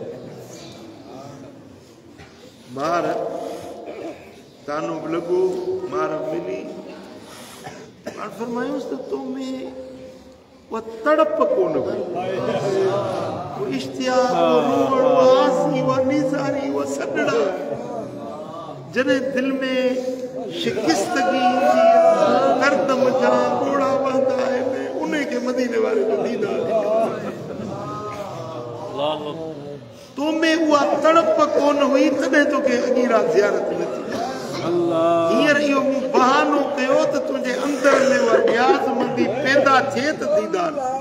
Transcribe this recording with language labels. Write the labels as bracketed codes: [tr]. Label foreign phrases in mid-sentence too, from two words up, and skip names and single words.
[sd] मार तानो बि लॻो मार मिली पाण फरमायूंसि त तो में उहा तड़प कोन हुई वो इश्तियाक वो रोअण वो आसी वो निज़ारी वो सॾड़ा जॾहिं दिलि में शिकिस्तगी ईंदी आहे दर्द मचां घोड़ा वहंदा आहिनि उन खे मदीने वारे जो दीदार तो में उहा तड़प कोन हुई तॾहिं तोखे अॻी राति ज़ियारत न थी हींअर इहो मूं बहानो कयो त तुंहिंजे अंदर में उहा न्याज़मंदी पैदा थिए त दीदार